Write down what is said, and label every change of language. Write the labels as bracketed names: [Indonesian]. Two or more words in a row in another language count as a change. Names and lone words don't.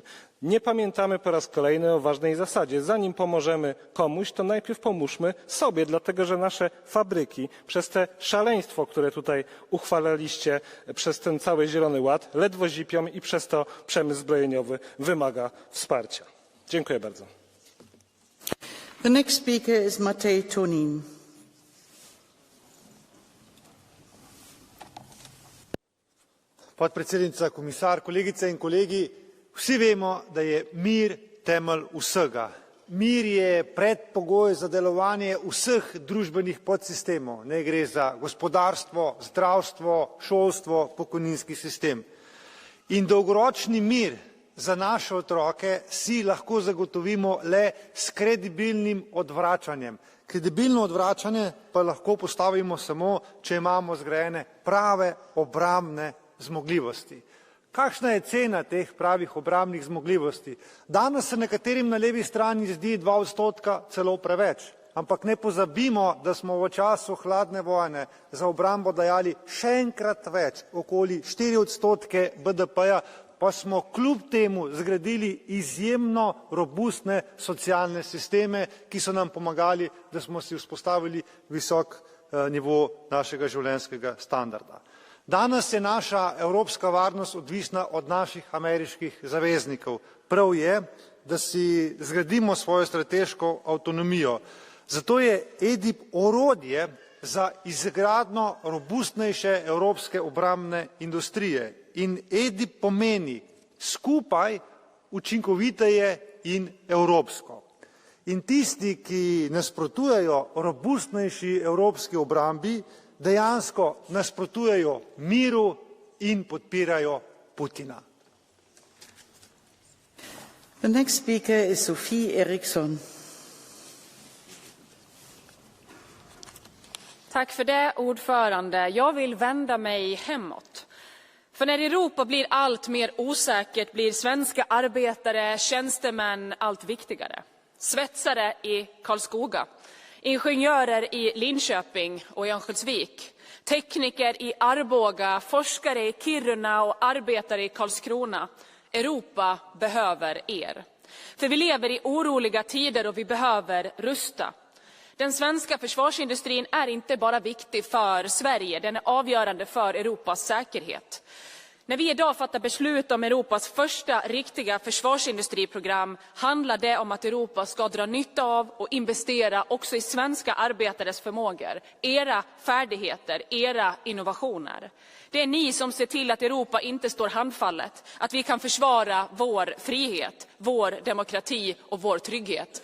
[Polish] Nie pamiętamy po raz kolejny o ważnej zasadzie. Zanim pomożemy komuś, to najpierw pomóżmy sobie, dlatego że nasze fabryki przez te szaleństwo, które tutaj uchwalaliście, przez ten cały Zielony Ład, ledwo zipią i przez to przemysł zbrojeniowy wymaga wsparcia. Dziękuję bardzo. [English] The next speaker is Matej Tonin. [Slovenian] Podpredsednica, komisar, kolegice in kolegi, vsi vemo, da je mir temelj vsega. Mir je predpogoj za delovanje vseh družbenih podsistemov. Ne gre za gospodarstvo, zdravstvo, šolstvo, pokojninski sistem. In dolgoročni mir za naše otroke si lahko zagotovimo le s kredibilnim odvračanjem. Kredibilno odvračanje pa lahko postavimo samo, če imamo zgrajene prave obrambne zmogljivosti. Kakšna je cena teh pravih obrambnih zmogljivosti? Danes se nekaterim na levi strani zdi 2% celo preveč, ampak ne pozabimo, da smo v času hladne vojne za obrambo dajali še enkrat več, okoli 4% BDP-ja, pa smo kljub temu zgradili izjemno robustne socialne sisteme, ki so nam pomagali, da smo si vzpostavili visok nivo našega življenjskega standarda. Danes je naša evropska varnost odvisna od naših ameriških zaveznikov. Prav je, da si zgradimo svojo strateško avtonomijo. Zato je EDIP orodje za izgradnjo robustnejše evropske obrambne industrije. In EDIP pomeni skupaj učinkoviteje in evropsko. In tisti, ki nasprotujejo robustnejši evropski obrambi, dejansko nasprotujejo miru in podpirajo Putina. [English] The next speaker is Sophie Eriksson. [Swedish] Tack för det, ordförande. Jag vill vända mig hemåt. För när Europa blir allt mer osäkert blir svenska arbetare, tjänstemän allt viktigare. Svetsare i Karlskoga, ingenjörer i Linköping och i Örnsköldsvik, tekniker i Arboga, forskare i Kiruna och arbetare i Karlskrona. Europa behöver er. För vi lever i oroliga tider och vi behöver rusta. Den svenska försvarsindustrin är inte bara viktig för Sverige, den är avgörande för Europas säkerhet. När vi idag fattar beslut om Europas första riktiga försvarsindustriprogram handlar det om att Europa ska dra nytta av och investera också i svenska arbetares förmågor, era färdigheter, era innovationer. Det är ni som ser till att Europa inte står handfallet, att vi kan försvara vår frihet, vår demokrati och vår trygghet.